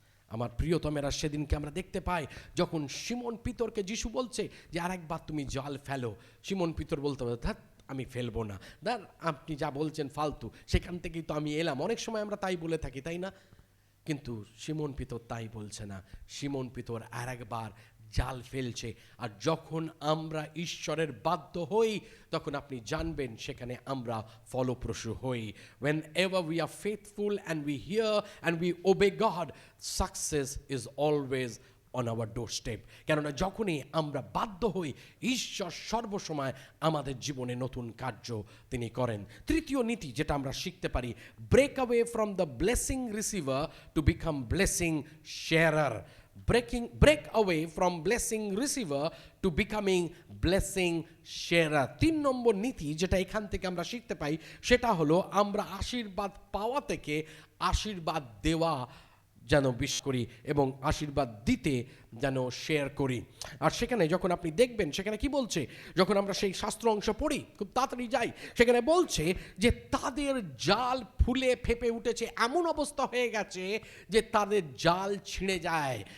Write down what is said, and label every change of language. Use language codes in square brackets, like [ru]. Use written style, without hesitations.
[bn] আমার প্রিয়তমেরা, সেদিনকে আমরা দেখতে পাই যখন সিমন পিতরকে যিশু বলছে যে আরেকবার তুমি জাল ফেলো, সিমন পিতর বলতে হবে, ধ্যাৎ আমি ফেলবো না, আপনি যা বলছেন ফালতু, সেখান থেকেই তো আমি এলাম। অনেক সময় আমরা তাই বলে থাকি, তাই না? কিন্তু সিমন পিতর তাই বলছে না, সিমন পিতর আরেকবার জাল ফেলছে। আর যখন আমরা ঈশ্বরের বাধ্য হই তখন আপনি জানবেন সেখানে আমরা ফলপ্রসূ হই। [en] Whenever we are faithful and we hear and we obey God, success is always on our doorstep. [bn] কেননা যখনই আমরা বাধ্য হই ঈশ্বর সর্বসময় আমাদের জীবনে নতুন কার্য তিনি করেন। তৃতীয় নীতি যেটা আমরা শিখতে পারি, [en] Break away from the blessing receiver to become blessing sharer. break away from blessing receiver to becoming blessing sharer। [bn] 3 নম্বর নীতি যেটা এখান থেকে আমরা শিখতে পাই সেটা হলো আমরা আশীর্বাদ পাওয়া থেকে আশীর্বাদ দেওয়া যেন বিশ্বাস করি এবং আশীর্বাদ দিতে যেন শেয়ার করি। আর সেখানে যখন আপনি দেখবেন সেখানে কি বলছে, যখন আমরা সেই শাস্ত্র অংশ পড়ি, খুব তাড়াতাড়ি যাই, সেখানে বলছে যে তাদের জাল ফুলে ফেপে উঠেছে, এমন অবস্থা হয়ে গেছে যে তাদের জাল ছিঁড়ে যায়।